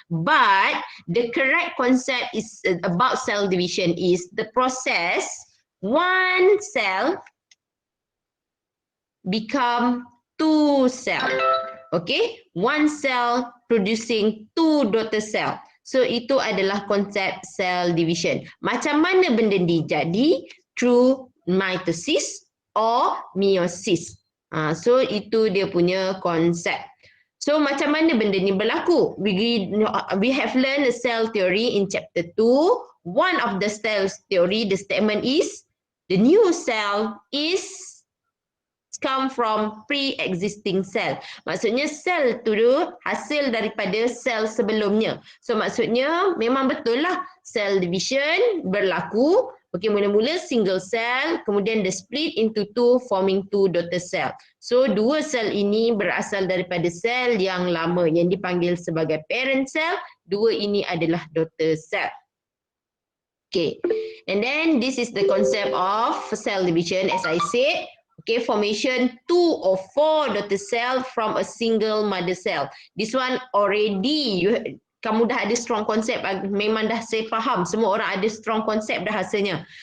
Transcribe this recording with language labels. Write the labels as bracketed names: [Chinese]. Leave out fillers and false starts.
[English] But the correct concept is about cell division is the process one cell become two cell. Okay, one cell producing two daughter cell. [Malay] So itu adalah konsep cell division. Macam mana benda ni jadi? [English] Through mitosis or meiosis. [Malay] So itu dia punya konsep. So macam mana benda ni berlaku? [English] We have learned the cell theory in chapter 2. One of the cell theory, the statement is the new cell is come from pre-existing cell. [Malay] Maksudnya sel tu hasil daripada sel sebelumnya. So maksudnya memang betul lah cell division berlaku. [English] Okay, mula-mula single cell, kemudian the split into two forming two daughter cell. [Malay] So dua sel ini berasal daripada sel yang lama yang dipanggil sebagai parent cell. Dua ini adalah daughter cell. [English] Okay, and then this is the concept of cell division as I said. Okay, formation 2 or 4 daughter cell from a single mother cell. This one already [Malay] kamu dah ada strong concept, memang dah saya faham, semua orang ada strong concept dah rasanya.